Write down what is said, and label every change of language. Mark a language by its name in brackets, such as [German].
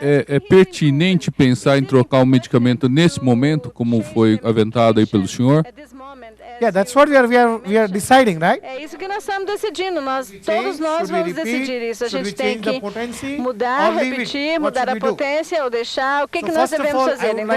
[Portuguese] É pertinente pensar em trocar o medicamento nesse momento, como foi aventado aí pelo senhor? [English] Yeah, that's what we are deciding, right? [Portuguese] É isso que nós estamos decidindo. Todos nós vamos decidir isso. A gente tem que mudar, repetir, mudar a potência ou deixar. O que nós devemos fazer?